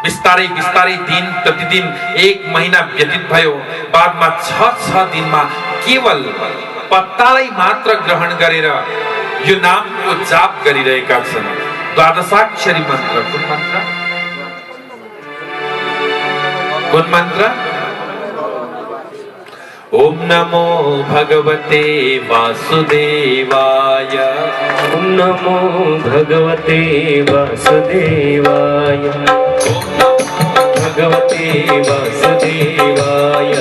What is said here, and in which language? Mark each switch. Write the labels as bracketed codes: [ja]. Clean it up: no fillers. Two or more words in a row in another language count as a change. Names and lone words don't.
[ne] बिस्तारै बिस्तारै दिन प्रतिदिन 1 महिना व्यतीत भयो। बादमा 6 दिनमा केवल पत्तालाई मात्र ग्रहण गरेर यो नामको जाप गरिरहेका छन्। द्वादशाक्षरी मन्त्र कुन मन्त्र? कुन मन्त्र? [sa] ओम नमो भगवते वासुदेवाय। ओम नमो भगवते वासुदेवाय। ओम नमो भगवते वासुदेवाय।